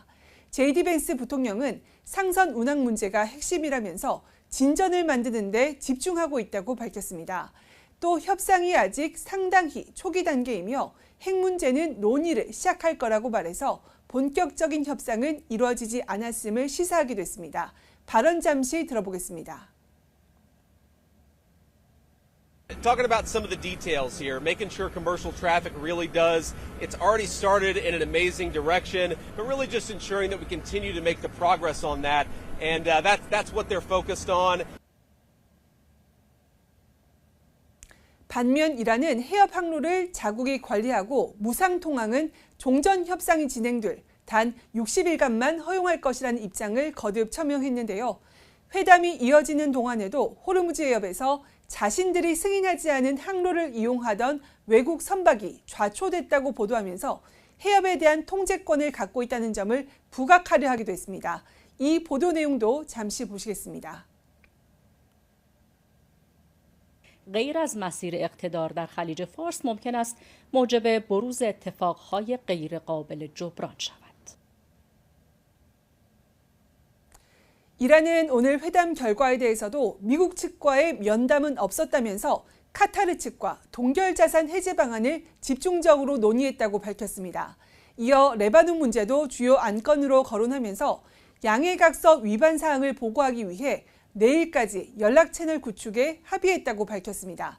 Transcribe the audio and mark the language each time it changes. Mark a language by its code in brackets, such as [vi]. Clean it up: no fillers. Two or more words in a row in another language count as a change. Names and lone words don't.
[ko] JD 벤스 부통령은 상선 운항 문제가 핵심이라면서 진전을 만드는 데 집중하고 있다고 밝혔습니다. 또 협상이 아직 상당히 초기 단계이며 핵 문제는 논의를 시작할 거라고 말해서 본격적인 협상은 이루어지지 않았음을 시사하기도 했습니다. 발언 잠시 들어보겠습니다. [en] Talking about some of the details here, making sure commercial traffic really does. It's already started in an amazing direction, but really just ensuring that we continue to make the progress on that. And that's what they're focused on. [ko] 반면 이란은 해협 항로를 자국이 관리하고 무상 통항은 종전 협상이 진행될 단 60일간만 허용할 것이라는 입장을 거듭 처명했는데요. 회담이 이어지는 동안에도 호르무즈 해협에서 자신들이 승인하지 않은 항로를 이용하던 외국 선박이 좌초됐다고 보도하면서 해협에 대한 통제권을 갖고 있다는 점을 부각하려 하기도 했습니다. 이 보도 내용도 잠시 보시겠습니다. [fa] غیر از مسیر اقتدار در خلیج فارس ممکن است موجب بروز اتفاقهای غیر قابل جبران شود. [ko] 이란은 오늘 회담 결과에 대해서도 미국 측과의 면담은 없었다면서 카타르 측과 동결 자산 해제 방안을 집중적으로 논의했다고 밝혔습니다. 이어 레바논 문제도 주요 안건으로 거론하면서 양해각서 위반 사항을 보고하기 위해 내일까지 연락 채널 구축에 합의했다고 밝혔습니다.